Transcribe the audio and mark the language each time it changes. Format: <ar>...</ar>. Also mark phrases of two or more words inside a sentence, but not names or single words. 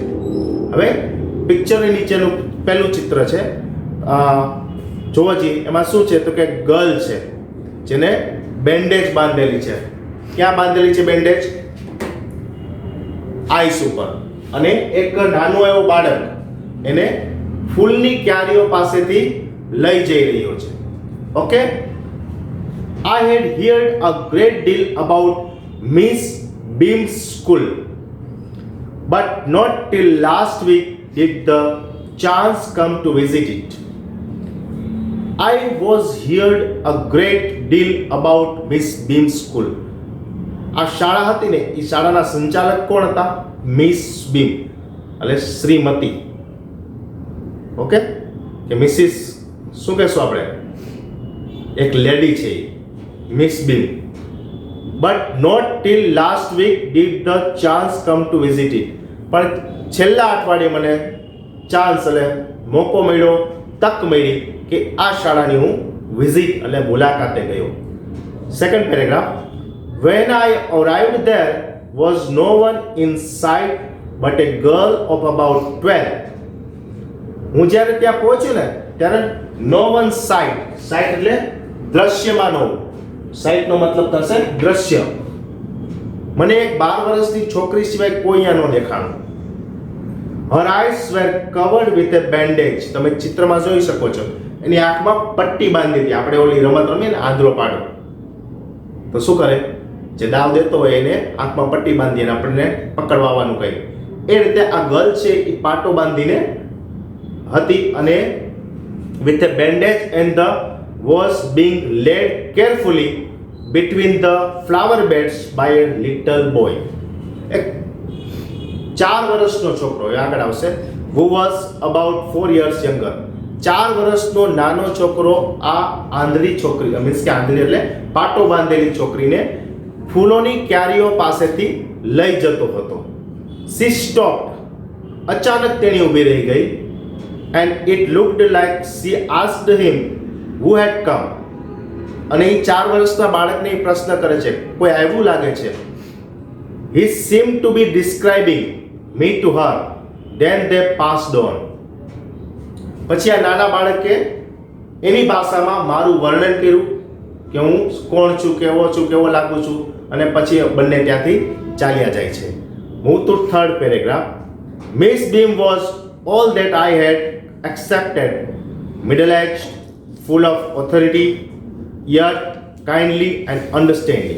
<gu>હવે પિક્ચરની નીચેનું પહેલું ચિત્ર છે, જોવા જઈએ એમાં શું છે તો કે ગર્લ છે જેને બેન્ડેજ બાંધેલી છે. ક્યાં બાંધેલી છે બેન્ડેજ? આઈસ ઉપર. અને એક નાનો એવો બાળક એને ફૂલની ક્યારીઓ પાસેથી લઈ જઈ રહ્યો છે. ઓકે,</gu> <en>I had heard a great deal about Miss Beam's school, but not till last week did the chance come to visit it. I was heard a great deal about Miss Beam's school.</en> <gu>આ શાળા હતી ને, એ શાળાના સંચાલક કોણ હતા? મિસ બીમ, એટલે શ્રીમતી. ઓકે, કે મિસિસ શું કહેશું આપણે? એક લેડી છે મિસ બીમ.</gu> <en>But not till last week did the chance come to visit it.</en> <gu>પણ છેલ્લા અઠવાડિયે મને ચાન્સ એટલે મોકો મળ્યો, તક મળી કે આ શાળાની હું વિઝિટ એટલે મુલાકાતે ગયો.</gu> <en>Second paragraph. When I arrived there was no one in sight but a girl of about 12.</en> <gu>હું જ્યારે ત્યાં પહોંચ્યો ને ત્યારે</gu> <en>no one sight.</en> <gu>Sight એટલે દ્રશ્યમાન હોવું. Sight નો મતલબ થશે દ્રશ્ય. મને એક 12 વર્ષની છોકરી સિવાય કોઈ અહીંયા ન દેખાણું.</gu> <en>Her eyes were covered with a bandage.</en> <gu>તમે ચિત્રમાં જોઈ શકો છો, એની આંખમાં પટ્ટી બાંધી હતી. આપણે ઓલી રમત રમીએ ને આંધળો પાડો, તો શું કરે? જે દાવ દેતો હોય એને આંખમાં પટ્ટી બાંધી અને આપણને પકડવાનું કહે. એ રીતે આ ગર્લ છે એ પાટો બાંધીને હતી અને</gu> <en>with a bandage and the was being led carefully between the flower beds by a little boy.</en> <gu>એક 4 વર્ષનો છોકરો આગળ આવશે,</gu> <en>who was about 4 years younger.</en> <gu>4 વર્ષનો નાનો છોકરો આ આંધળી છોકરી, મીન્સ કે આંધળી એટલે પાટો બાંધેલી છોકરીને ફૂલોની ક્યારીઓ પાસેથી લઈ જતો હતો.</gu> <en>She stopped.</en> <gu>અચાનક તેણી ઊભી રહી ગઈ.</gu> <en>And it looked like she asked him who had come.</en> <gu>અને એ 4 વર્ષના બાળકને એ પ્રશ્ન કરે છે, કોઈ આવ્યું લાગે છે.</gu> <en>He seemed to be describing me to her. Then they passed on.</en> <gu>પછી આ નાના બાળકે એની ભાષામાં મારું વર્ણન કર્યું કે હું કોણ છું, કેવો છું, કેવો લાગુ છું, અને પછી બંને ત્યાંથી ચાલ્યા જાય છે.</gu> <en>Move to third paragraph. Miss Beam was all that I had accepted, middle aged, full of authority, yet kindly and understanding.</en>